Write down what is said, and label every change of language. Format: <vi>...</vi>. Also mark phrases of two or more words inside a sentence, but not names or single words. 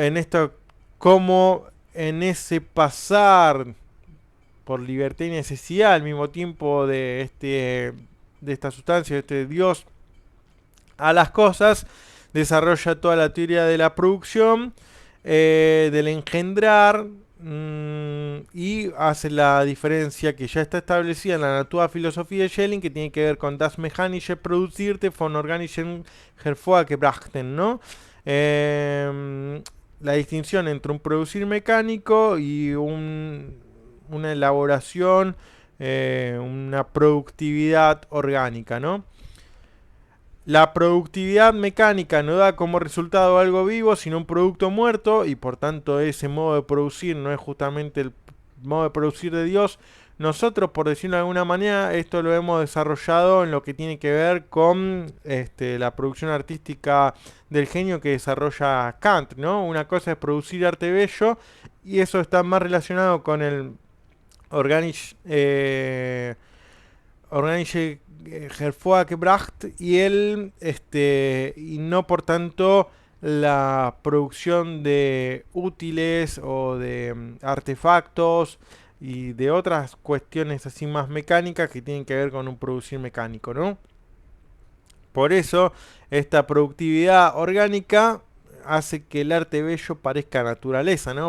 <es>En esto, como en ese pasar por libertad y necesidad al mismo tiempo de esta sustancia, de este Dios, a las cosas, desarrolla toda la teoría de la producción, del engendrar, y hace la diferencia que ya está establecida en la Natura Filosofía de Schelling, que tiene que ver con</es> <de>das mechanische Produzirte von organischen hervorgebrachten,</de> <es>¿no? La distinción entre un producir mecánico y una elaboración, una productividad orgánica, ¿no? La productividad mecánica no da como resultado algo vivo, sino un producto muerto, y por tanto ese modo de producir no es justamente el modo de producir de Dios. Nosotros, por decirlo de alguna manera, esto lo hemos desarrollado en lo que tiene que ver con la producción artística del genio que desarrolla Kant, ¿no? Una cosa es producir arte bello, y eso está más relacionado con el</es> <de>organisch, organische hervorgebracht</de> <es>y él y no por tanto la producción de útiles o de artefactos y de otras cuestiones así más mecánicas que tienen que ver con un producir mecánico, ¿no? Por eso esta productividad orgánica hace que el arte bello parezca naturaleza, ¿no?</es>